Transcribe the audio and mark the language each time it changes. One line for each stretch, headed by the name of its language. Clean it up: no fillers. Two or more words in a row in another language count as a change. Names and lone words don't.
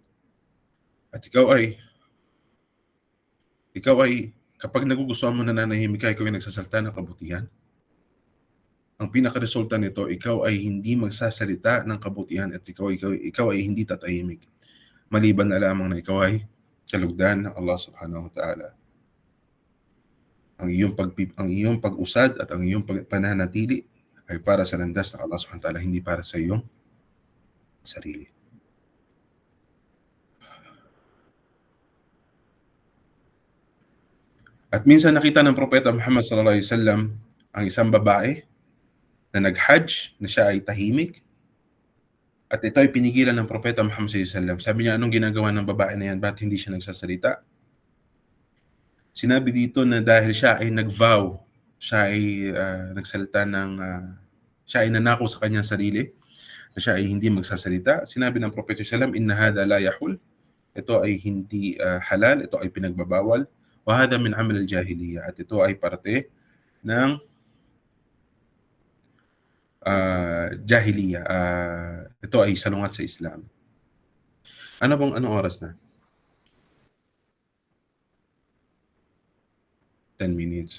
Filipino: At ikaw ay kapag nagugustuhan mo nananahimik ka, ikaw ay nagsasalita ng kabutihan. Ang pinaka-resulta nito, ikaw ay hindi magsasalita ng kabutihan at ikaw ay hindi tatahimik. Maliban na lamang na ikaw ay kalugdan ng Allah
Arabic: سبحانه وتعالى.
Filipino: Ang iyong pag-usad at ang iyong pananatili ay para sa landas ng Allah
Arabic: سبحانه وتعالى,
Filipino: hindi para sa iyong sarili. At minsan nakita ng Propeta Muhammad
Arabic: صلى الله عليه وسلم
Filipino: ang isang babae na nag-hajj, na siya ay tahimik. At ito ay pinigilan ng Propeta Muhammad
Arabic: صلى الله عليه وسلم.
Filipino: Sabi niya, anong ginagawa ng babae na yan? Ba't hindi siya nagsasalita? Sinabi dito na dahil siya ay nag-vow, siya ay nagsalita siya ay nanako sa kanyang sarili, na siya ay hindi magsasalita. Sinabi ng Propeta
Arabic: صلى الله عليه وسلم، إن هذا لا يحل.
Filipino: Ito ay hindi halal, ito ay pinagbabawal.
Arabic: وهذا من عمل الجاهلية.
Filipino: At ito ay parte ng jahiliya. Ito ay salungat sa Islam. Anong oras na? 10 minutes.